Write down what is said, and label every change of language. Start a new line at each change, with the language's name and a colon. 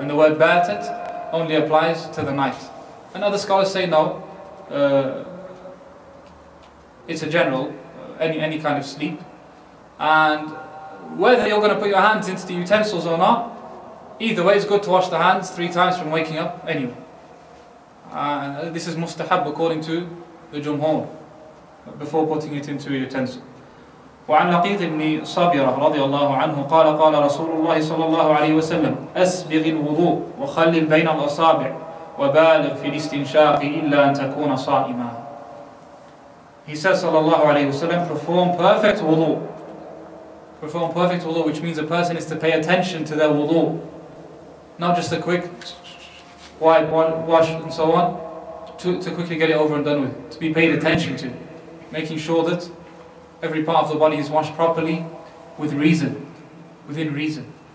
English: And the word batat only applies to the night. And other scholars say no, it's a general, any kind of sleep. And whether you're going to put your hands into the utensils or not, Either way, it's good to wash the hands 3 times from waking up anyway. This is mustahab according to the Jumhur, before putting it into a utensil.
Arabic: وعن لقيط بن صابرة رضي الله عنه قال قال رسول الله صلى الله عليه وسلم أسبغ الوضوء وخلل بين الأصابع وبالغ في الاستنشاق إلا أن تكون صائما.
English: He says
Arabic: صلى الله عليه وسلم,
English: perform perfect wudu. Perform perfect wudu, which means a person is to pay attention to their wudu, not just a quick wipe, wash and so on, to quickly get it over and done with, to be paid attention to, making sure that every part of the body is washed properly with reason, within reason.